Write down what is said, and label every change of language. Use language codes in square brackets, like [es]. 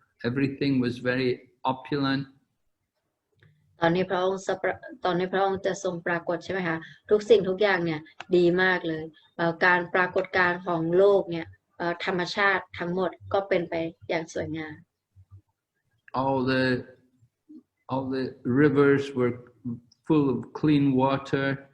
[en] Everything was very opulent. [th] ตอนนี้พระองค์จะทรงปรากฏใช่ไหมคะทุกสิ่งทุกอย่างเนี่ยดีมากเลยการปรากฏการณ์ของโลกเนี่ยธรรมชาติทั้งหมดก็เป็นไปอย่างสวยงาม [en] All the rivers were full of clean water.